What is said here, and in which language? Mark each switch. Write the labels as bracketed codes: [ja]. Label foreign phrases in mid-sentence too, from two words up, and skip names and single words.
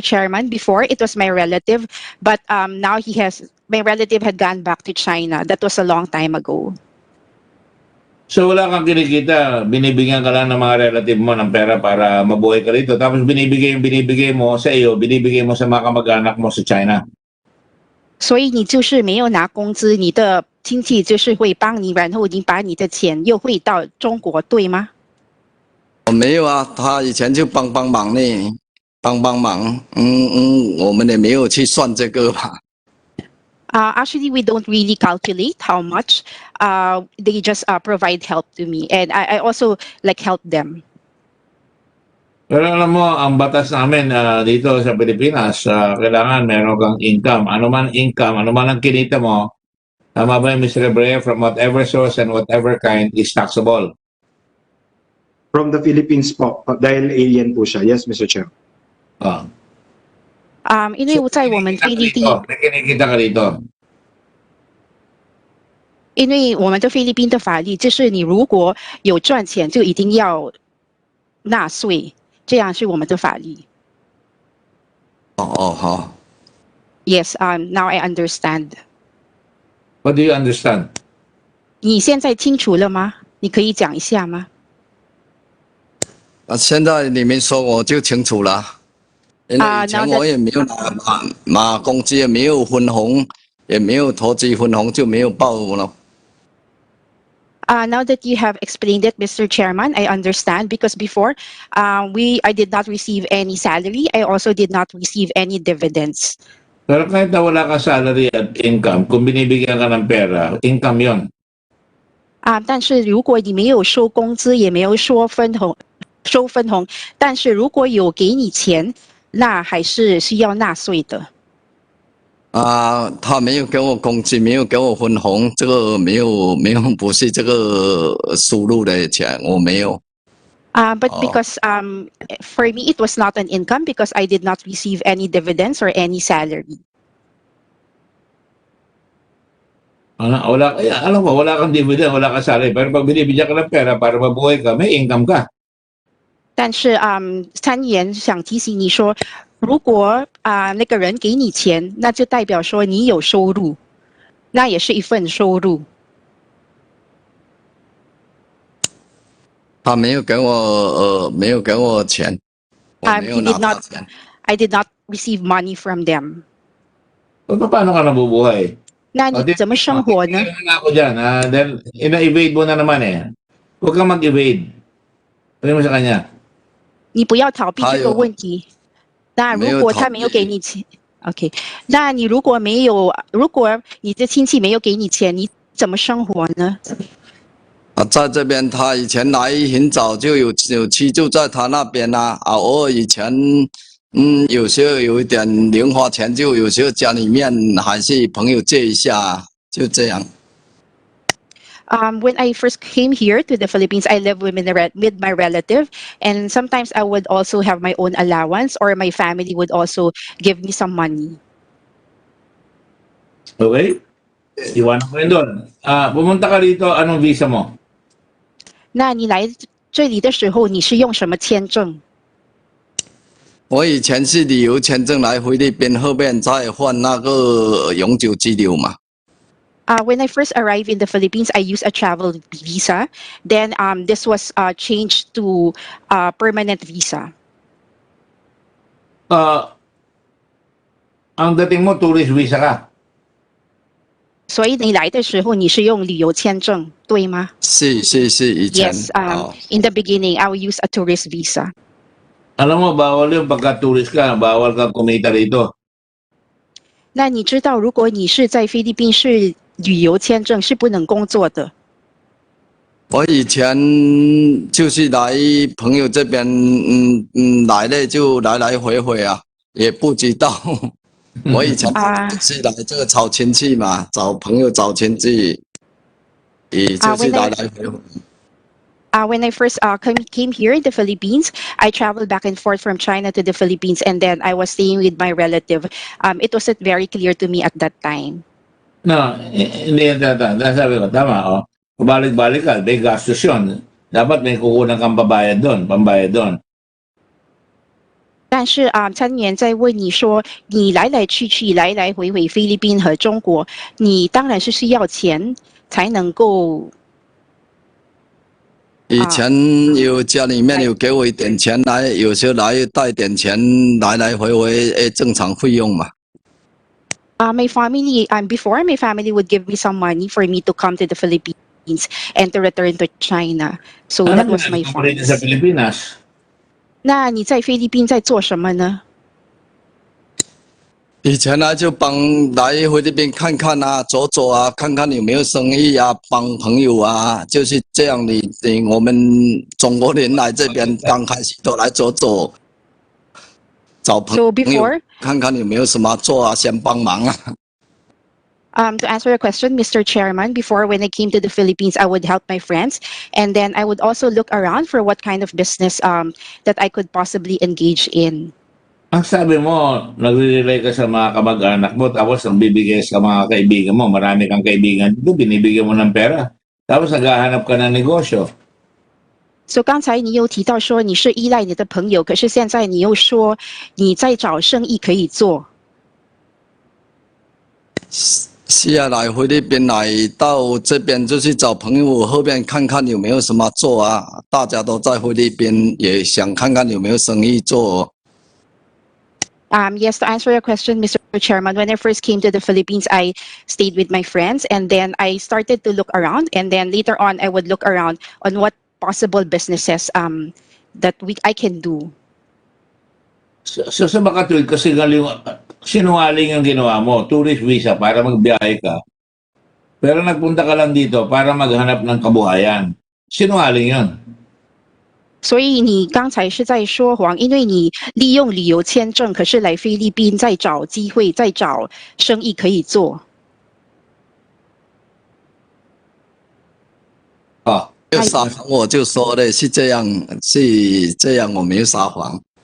[en] Chairman, before it was my relative, but now my relative had gone back to China. That was a long time ago. [tl] So wala kang kinikita, binibigyan ka lang ng mga relative mo ng pera para mabuhay ka rito. Tapos binibigay mo sa iyo, binibigay mo sa mga kamag-anak mo sa China. [zh] 所以你就是没有拿工资，你的亲戚就是会帮你，然后你把你的钱又汇到中国，对吗？我没有啊，他以前就帮忙呢，帮忙。我们也没有去算这个吧。 [en] Actually, we don't really calculate how much. They just provide help to me, and I also help them. [tl] Pero alam mo, ang batas namin dito sa Pilipinas, kailangan meron kang income. Ano man income, ano man ang kinita mo, tama ba yung Mr. [en] Brea, from whatever source and whatever kind is taxable. From the Philippines [tl] po, dahil alien po siya. [en] Yes, Mr. Chair. [zh] 因为在我们菲律宾， [tl] may kinikita ka dito. [zh] 因为我们的菲律宾的法律就是你如果有赚钱，就一定要纳税，这样是我们的法律。好。 [en] Yes, now I understand. What do you understand? [zh] 你现在清楚了吗？你可以讲一下吗？现在你们说我就清楚了。因为以前我也没有拿工资，也没有分红，也没有投资分红，就没有报了。 [en] Now that you have explained it, Mr. Chairman, I understand because before I did not receive any salary. I also did not receive any dividends. [tl] Pero kahit na wala ka salary at income, kung binibigyan ka ng pera, income yon. [zh] 但是如果你没有收工资，也没有收分红，但是如果有给你钱，那还是需要纳税的。他没有给我工资，没有给我分红，这个没有，不是这个收入的钱，我没有。 [en] But because for me it was not an income because I did not receive any dividends or any salary. [tl] Alam mo, wala kang dividend, wala kang salary. Pero pag binibigyan ka ng pera para mabuhay ka, may income ka. [zh] 但是参议员想提醒你说，如果那个人给你钱，那就代表说你有收入，那也是一份收入。他没有给我钱，我没有拿到钱。 [en] I did not receive money from them. [tl] Paano ka nabubuhay? [zh] 那你怎么生活呢？ [tl] Ako dyan, then ina-evade mo na naman eh. Huwag kang mag-evade. Sabi mo sa kanya. [zh] 你不要逃避这个问题。那如果他没有给你钱 ，OK， 那你如果你的亲戚没有给你钱，你怎么生活呢？在这边他以前来很早就有居住在他那边啊，偶尔以前有时候有一点零花钱，就有时候家里面还是朋友借一下，就这样。 [en] When I first came here to the Philippines, I lived with my relative, and sometimes I would also have my own allowance, or my family would also give me some money. [tl] Okay? Iwanan ko yun doon. Pumunta ka dito, anong visa mo? [zh] 那你来这里的时候，你是用什么签证？我以前是旅游签证来菲律宾，后面再换那个永久居留嘛。 [en] When I first arrived in the Philippines, I used a travel visa. Then this was changed to permanent visa. [tl] Ang dating mo, [en] tourist visa [tl] ka. [zh] 所以你来的时候，你是用旅游签证，对吗？是以前。 [en] Yes. In the beginning, I will use a tourist visa. [tl] Alam mo, bawal yung pagka-tourist ka, bawal kang kumita rito. [zh] 那你知道，如果你是在菲律宾是旅游签证，是不能工作的。我以前就是来朋友这边，来了就来回啊，也不知道。我以前是来这个找亲戚嘛，找朋友找亲戚，也就是来回回。 [en] When I first came here in the Philippines, I traveled back and forth from China to the Philippines, and then I was staying with my relative. It wasn't very clear to me at that time. No, [tl] hindi yan sabi ko, tama, oh. Balik-balik ka, may gastos yun. Dapat may kukunan kang pambayad doon. [zh] 但是参议员在问你说，你来来去去，来来回回菲律宾和中国，你当然是需要钱才能够。以前有家里面有给我一点钱来，有时候来带点钱，来回回，正常费用嘛。 [en] My family, before my family would give me some money for me to come to the Philippines and to return to China. So that was my funds. [tl] sa Pilipinas? [zh] 那你在菲律宾在做什么呢？以前呢就帮来菲律宾看看啊，走走啊，看看有没有生意啊，帮朋友啊，就是这样的。我们中国人来这边刚开始都来走走，找朋友看看有没有什么做啊，先帮忙啊。 [en] To answer your question, Mr. Chairman, before when I came to the Philippines, I would help my friends, and then I would also look around for what kind of business that I could possibly engage in. [tl] Ang sabi mo, nagre-rely ka sa mga kamag-anak mo, tapos ang bibigay sa mga kaibigan mo, marami kang kaibigan dito, binibigyan mo ng pera. Tapos naghahanap ka ng negosyo. [zh] So 刚才你又提到说你是依赖你的朋友，可是现在你又说你在找生意可以做。是啊，来菲律宾来到这边就是找朋友，后面看看有没有什么做啊。大家都在菲律宾，也想看看有没有生意做。 [en] Yes, to answer your question, Mr. Chairman, when I first came to the Philippines, I stayed with my friends and then I started to look around, and then later on I would look around on what possible businesses that I can do. [tl] So sa makatuwid, kasi sinungaling ang ginawa mo, tourist visa para magbiyahe ka. Pero nagpunta ka lang dito para maghanap ng kabuhayan. Sinungaling yun. [zh] 所以你刚才是在说谎，因为你利用旅游签证，可是来菲律宾在找机会，在找生意可以做。啊，就撒谎，我就说的是这样，我没有撒谎。